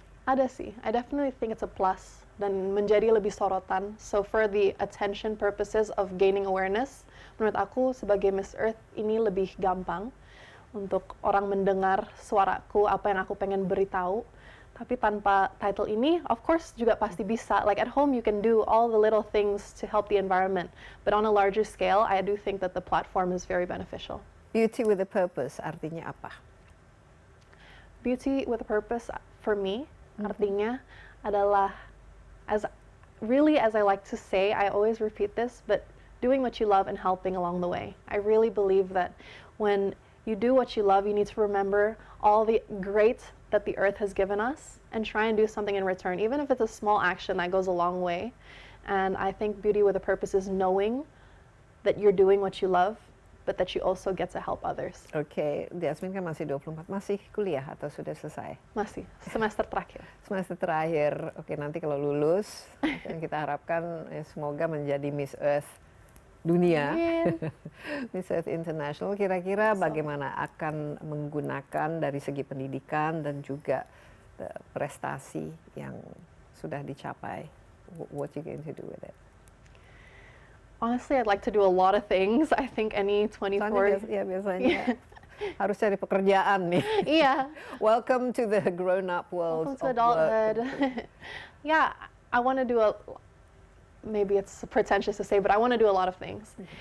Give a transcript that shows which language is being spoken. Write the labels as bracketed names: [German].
[Indonesian] Ada sih, [English] I definitely think it's a plus [Indonesian] dan menjadi lebih sorotan. [English] So for the attention purposes of gaining awareness, [Indonesian] menurut aku sebagai Miss Earth ini lebih gampang untuk orang mendengar suaraku, apa yang aku pengen beritahu. Tapi tanpa title ini, of course juga pasti bisa. [English] Like at home you can do all the little things to help the environment. But on a larger scale, I do think that the platform is very beneficial. Beauty with a purpose [Indonesian] artinya apa? [English] Beauty with a purpose for me, [Indonesian] artinya adalah, [English] as I like to say, I always repeat this, but doing what you love and helping along the way. I really believe that when you do what you love, you need to remember all the great that the earth has given us and try and do something in return, even if it's a small action that goes a long way. And I think beauty with a purpose is knowing that you're doing what you love, but that you also get to help others. [Indonesian] Oke, Jasmine kan masih 24, masih kuliah atau sudah selesai? Masih, semester terakhir. Semester terakhir, oke, nanti kalau lulus, yang kita harapkan ya, semoga menjadi Miss Earth dunia, Miss Earth International. Kira-kira bagaimana akan menggunakan dari segi pendidikan dan juga prestasi yang sudah dicapai? [English] What you going to do with it? Honestly, I'd like to do a lot of things. I think any 24... [Indonesian] Ya biasanya harus cari pekerjaan nih. [English] Yeah. Welcome to the grown-up world. Welcome to adulthood. Yeah, I want to do maybe it's pretentious to say, but I want to do a lot of things.